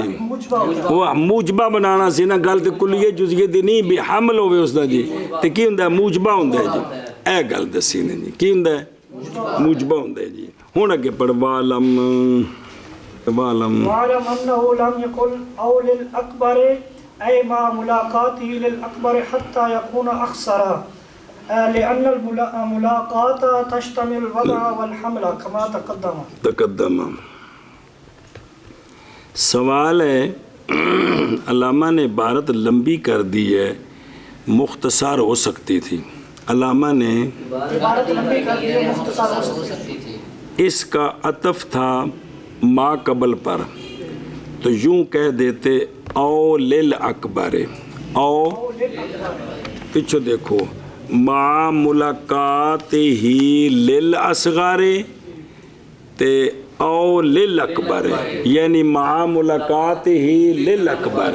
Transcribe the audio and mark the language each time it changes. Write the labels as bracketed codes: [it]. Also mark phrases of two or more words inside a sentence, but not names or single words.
[pa] اوہ موجبہ بنانا سی نا. گل تے کلیے جزیے دی نہیں بھی حمل ہووے اسدا جی تے کی ہندا? موجبہ ہندا ہے جی۔ اے گل دسی نے جی کی ہندا ہے؟ موجبہ ہندا ہے جی. ہن اگے پڑھوالم [ar] أي مع ملاقاته للأكبر حتى يكون أخسر لأن الملاقاة تشتمل الوضع والحمل كما تقدم. [ur] سوال ہے علامہ نے عبارت لمبی کر دی ہے، مختصر ہو سکتی تھی. علامہ نے عبارت لمبی کر دی ہے، مختصر ہو سکتی تھی. اس کا عطف تھا ما قبل پر، تو یوں کہہ دیتے [ar] او للأکبر، [ur] او پیچھو دیکھو [ar] مع ملاقات ہی للأصغر [ur] تے [ar] او للأکبر، [ur] یعنی [ar] مع ملاقات ہی للأکبر.